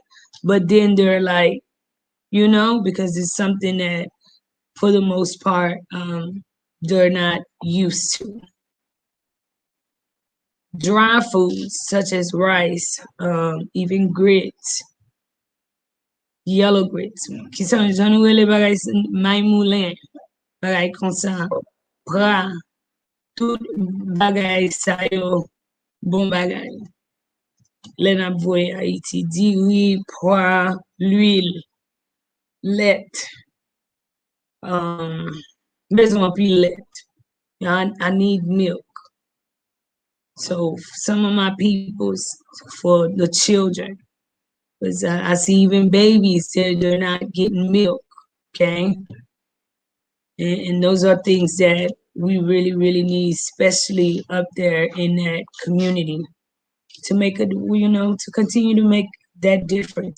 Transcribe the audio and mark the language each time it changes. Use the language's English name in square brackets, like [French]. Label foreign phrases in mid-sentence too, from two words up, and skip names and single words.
[English] But then they're like, because it's something that, for the most part, they're not used to. Dry foods such as rice, even grits, yellow grits, [Haitian Creole] ki son jan nou rele bagay may moulin, bagay kon sa, pra, tout bagay sa yo, bon bagay. Le nap voye Haiti, diri, poa, l'huile, let, bezon pi let. [English] I need milk. So some of my peoples, for the children, because I see even babies, they're not getting milk, okay? And those are things that we really, really need, especially up there in that community, to make it, to continue to make that difference.